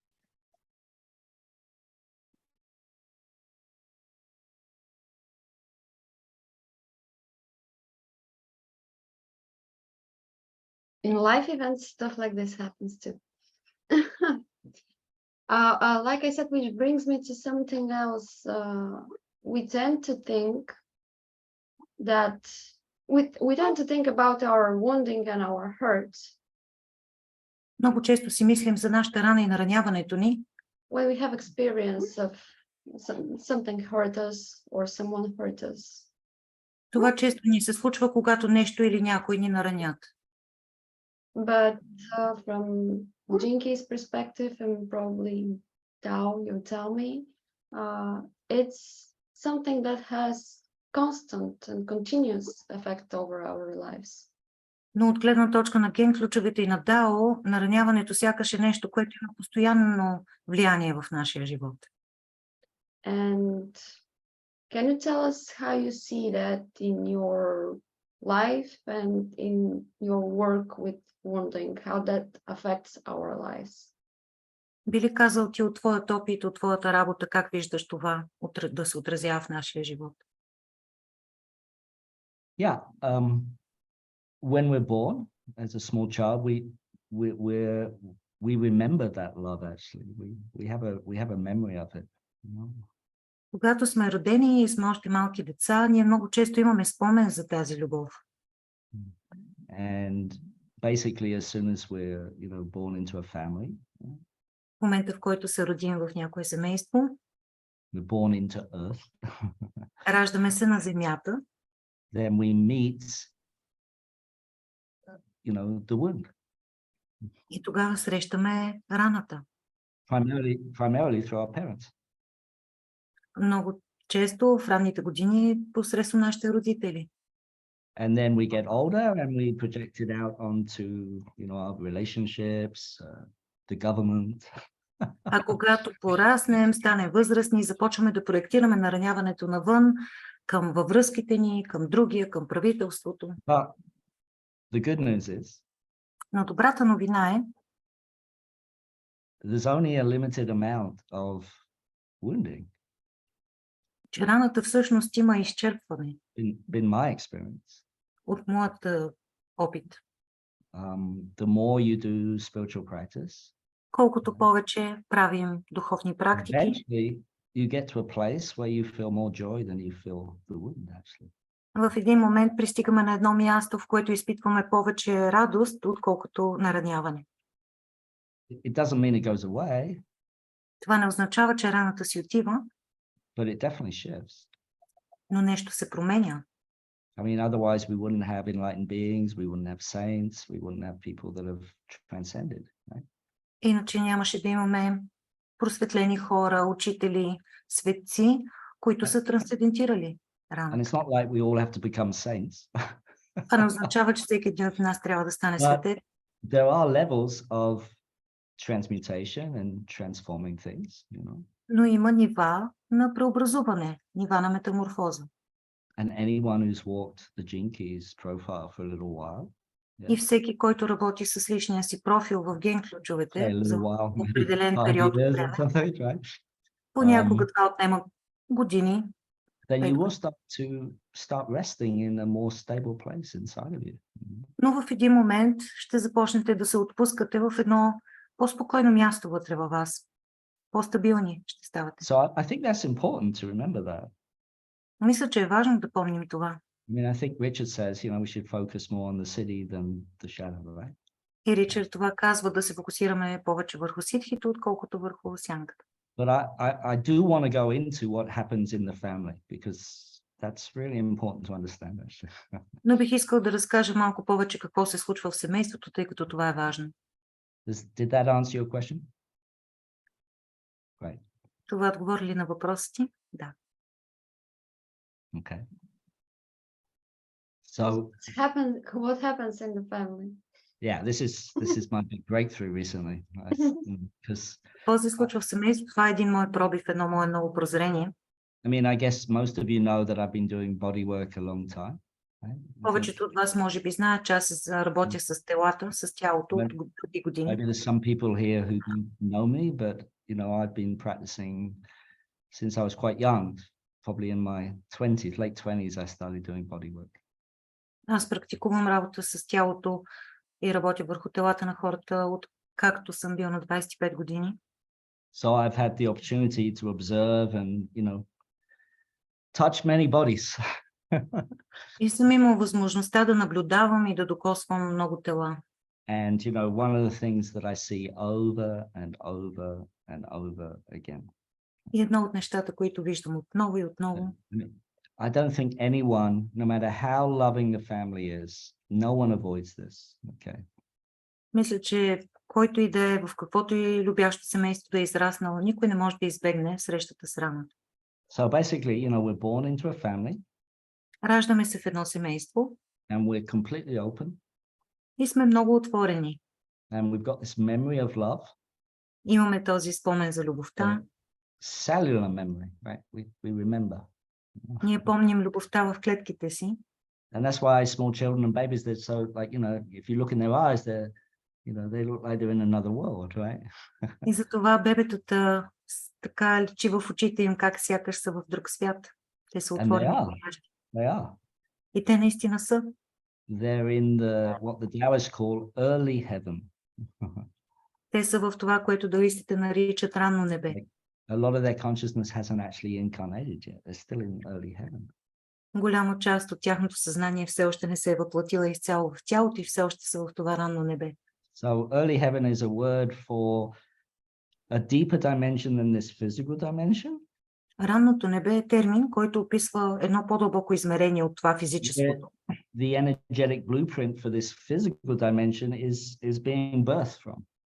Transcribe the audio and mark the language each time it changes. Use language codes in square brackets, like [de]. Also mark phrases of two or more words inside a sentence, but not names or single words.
[en] In life events, stuff like this happens too. Like I said, which brings me to something else. We tend to think that we tend to think about our wounding and our hurts. [bg] Много често си мислим за нашата рана и нараняването ни, [en] When we have experience of something hurt us or someone hurt us. [bg] това често ни се случва, когато нещо или някой ни наранят. [en] But from Jinki's perspective and probably DAO, you tell me, it's something that has constant and continuous effect over our lives. [bg] Но от гледна точка на Ген, ключовете и на ДАО, нараняването сякаш е нещо, което има постоянно влияние в нашия живот. [en] And can you tell us how you see that in your life and in your work with wounding, how that affects our lives? [bg] Би ли казал ти от твоят опит, от твоята работа, как виждаш това да се отразява в нашия живот? [en] Yeah. When we're born as a small child, we remember that love. Actually, we have a memory of it. You know? [bg] Когато сме родени и сме още малки деца, ние много често имаме спомен за тази любов. [en] And basically, as soon as we're, born into a family, [bg] В момента, в който се родим в някое семейство, [en] we're born into earth. [bg] раждаме се на земята. [en] Then we meet, the wound. [bg] И тогава срещаме раната. [en] Primarily through our parents. [bg] Много често в ранните години посредством нашите родители. [en] And then we get older and we project it out onto, our relationships, the government. [bg] А когато пораснем, станем възрастни, започваме да проектираме нараняването навън, във връзките ни, към другия, към правителството. [en] But the good news is [bg] Но добрата новина е, [en] there's only a limited amount of wounding. [bg] че раната всъщност има изчерпване [en] In my experience, [bg] от моят опит. [en] the more you do spiritual practice, [bg] Колкото повече правим духовни практики, [en] eventually you get to a place where you feel more joy than you feel the wound actually. [bg] в един момент пристигаме на едно място, в което изпитваме повече радост, отколкото нараняване. [en] It doesn't mean it goes away, [bg] Това не означава, че раната си отива, [en] but it definitely shifts. [bg] но нещо се променя. [en] I mean, otherwise we wouldn't have enlightened beings, we wouldn't have saints, we wouldn't have people that have transcended, right? [bg] Иначе нямаше да имаме просветлени хора, учители, светци, които са трансцендентирали [en] And [bg] раната. [en] it's not like we all have to become saints. [bg] Това не означава, че всеки един от нас трябва да стане [en] But [bg] светец. [en] there are levels of transmutation and transforming things, you know. [bg] Но има нива на преобразуване, нива на метаморфоза. [en] And anyone who's walked the Gene Keys profile for a little while, [bg] И всеки, който работи с личния си профил в ген [en] say a [bg] ключовете [en] little [bg] за [en] while, maybe [bg] определен [en] 5 [bg] период от [en] years or [bg] време, [en] something, right? [bg] понякога това отнема години, [en] Then you Right. will start resting in a more stable place inside of you. [bg] но в един момент ще започнете да се отпускате в едно по-спокойно място вътре във вас. По-стабилни ще ставате. [en] So I think that's important to remember that. [bg] Мисля, че е важно да помним това. [en] I mean, I think Richard says, you know, we should focus more on the city than the shadow, right? [bg] И Ричард това казва, да се фокусираме повече върху ситхите, отколкото върху сянката. [en] But I do want to go into what happens in the family because that's really important to understand, actually. [bg] Но бих искал да разкажа малко повече какво се случва в семейството, тъй като това е важно. [en] Did that answer your question? Right. [bg] Това отговори ли на въпроса ти? Да. [en] Okay. So What happens in the family? yeah, this is my big breakthrough recently, because [bg] Какво се случва в семейството? Това е един мой пробив, едно мое ново прозрение. [en] I mean, I guess most of you know that I've been doing body work a long time. Right? [bg] Повечето от вас може би знаят, че аз работя с телата, с тялото от години. [en] Maybe there's some people here who don't know me, but you know, I've been practicing since I was quite young, probably in my 20s, late 20s, I started doing body work. [bg] Аз практикувам работа с тялото и работя върху телата на хората от както съм бил на 25 години. [en] So I've had the opportunity to observe and, you know, touch many bodies. [bg] И съм имал възможността да наблюдавам и да докосвам много тела. [en] And, you know, one of the things that I see over and over and over again. [bg] И едно от нещата, които виждам отново и отново. [en] I don't think anyone, no matter how loving the family is, no one avoids this, okay? [bg] Мисля, че който и да е, в каквото и любящо семейство да е израснал, никой не може да избегне срещата с раната. [en] So basically, you know, we're born into a family [bg] Раждаме се в едно семейство [en] and we're completely open [bg] и сме много отворени. [en] and we've got this memory of love, [bg] Имаме този спомен за любовта. [en] cellular memory, right? We remember. [bg] Ние помним любовта в клетките си. [en] And that's why small children and babies, they're so like, you know, if you look in their eyes, you know, they look like they're in another world, right? [bg] И затова бебетата така личи в очите им, как сякаш са в друг свят. Те са [en] And [bg] отворени. [en] they are. [bg] И те наистина са. [en] They're in what the DAOists call early heaven. [bg] Те са в това, което даоистите наричат ранно небе. [en] A lot of their consciousness hasn't actually incarnated yet. They're still in early heaven. [bg] Голяма част от тяхното съзнание все още не се е въплатила изцяло в тялото и все още са в това ранно небе. [en] So early heaven is a word for a deeper dimension than this physical dimension. [bg] Ранното небе е термин, който описва едно по-дълбоко измерение от това физическото. [en] The energetic blueprint for this physical dimension is being birthed from.